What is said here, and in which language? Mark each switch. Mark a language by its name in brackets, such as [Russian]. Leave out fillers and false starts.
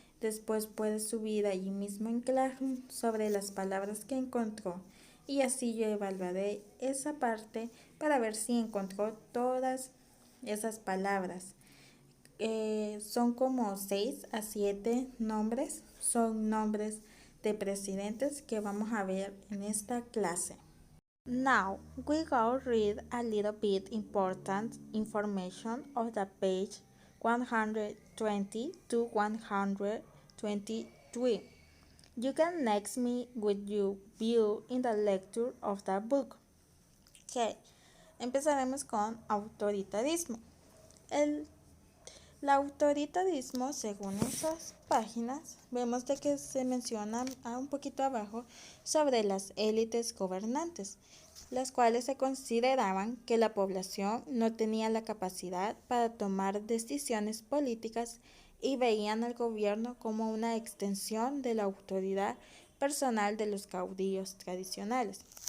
[Spanish] Después puede subir allí mismo en Classroom sobre las palabras que encontró y así yo evaluaré esa parte para ver si encontró todas esas palabras. Son como 6 a 7 nombres, son nombres de presidentes que vamos a ver en esta clase. [English] Now we go read a little bit important information of the page 120 to 123. You can next me with your view in the lecture of the book. [Spanish] Ok, empezaremos con autoritarismo. El autoritarismo, según esas páginas, vemos de que se menciona un poquito abajo sobre las élites gobernantes, las cuales se consideraban que la población no tenía la capacidad para tomar decisiones políticas y veían al gobierno como una extensión de la autoridad personal de los caudillos tradicionales.